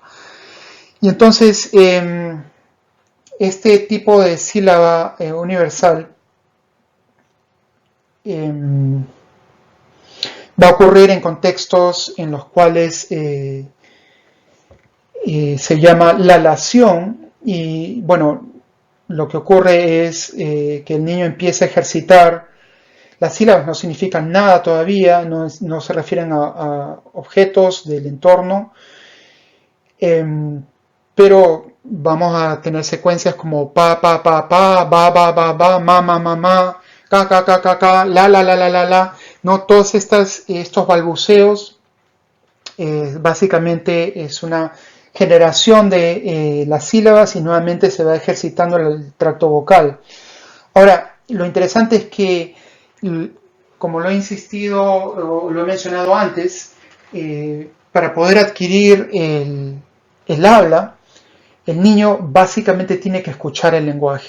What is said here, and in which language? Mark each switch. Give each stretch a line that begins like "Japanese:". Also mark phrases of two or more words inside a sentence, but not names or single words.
Spanish: Y entonces, este tipo de sílaba universal va a ocurrir en contextos en los cuales se llama la lación, y bueno, lo que ocurre es que el niño empieza a ejercitar. Las sílabas no significan nada todavía, no se refieren a objetos del entorno, pero vamos a tener secuencias como pa, pa, pa, pa, ba, ba, ba, ba, ma, ma, ma, ma, ca, ca, ca, ca, ca, la, la, la, la, la, la. No, todos estos balbuceos básicamente es una generación de las sílabas, y nuevamente se va ejercitando el tracto vocal. Ahora, lo interesante es que, como lo he insistido o lo he mencionado antes, para poder adquirir el habla, el niño básicamente tiene que escuchar el lenguaje.